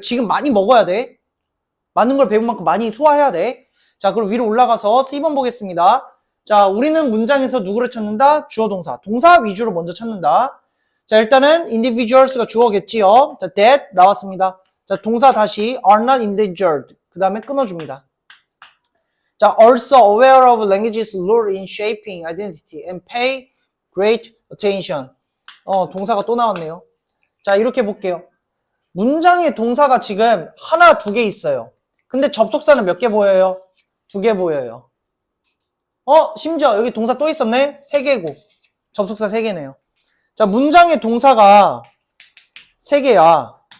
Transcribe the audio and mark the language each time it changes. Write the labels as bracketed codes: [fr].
[ko] 지금 많이 먹어야 돼. 많은 걸 배운 만큼 많이 소화해야 돼. 자, 그럼 위로 올라가서 C번 보겠습니다. 자, 우리는 문장에서 누구를 찾는다? 주어 동사. 동사 위주로 먼저 찾는다. 자, 일단은 individuals가 주어겠지요. 자, that 나왔습니다. 자, 동사 다시 [en] are not endangered. [ko] 그 다음에 끊어줍니다. 자, [en] also aware of language's role in shaping identity and pay great attention. [ko] 동사가 또 나왔네요. 자, 이렇게 볼게요. 문장의 동사가 지금 하나, 두 개 있어요. 근데 접속사는 몇 개 보여요? 두 개 보여요. 심지어 여기 동사 또 있었네? 세 개고. 접속사 세 개네요. 자, 문장의 동사가 세 개야.